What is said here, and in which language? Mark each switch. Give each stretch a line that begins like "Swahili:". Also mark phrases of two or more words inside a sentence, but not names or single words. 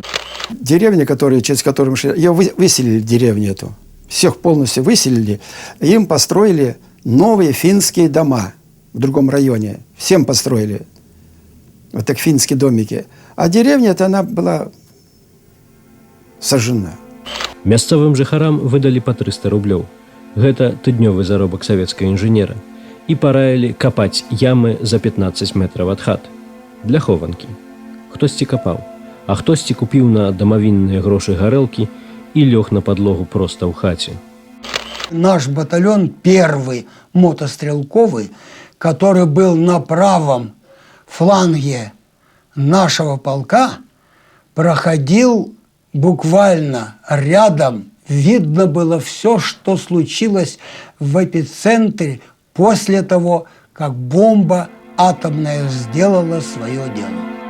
Russian: Деревня, через которую мы шли, ее выселили, деревню эту. Всех полностью выселили. Им построили новые финские дома в другом районе. Всем построили. Вот так финские домики. А деревня-то она была сожжена.
Belarusian: Мясцовым жыхарам выдалі па 300 рублёў. Гэта тыднёвы заробак савецкага інжынера. І параілі капаць ямы за 15 метраў ад хат. Для хованкі. Хтосьці капаў, а хтосьці купіў на дамавінныя грошы гарэлкі і лёг на подлогу проста ў хаце.
Russian: Наш батальон, первый мотострелковый, который был на правом фланге нашего полка, проходил буквально рядом. Видно было все, что случилось в эпицентре после того, как бомба атомная сделала свое дело.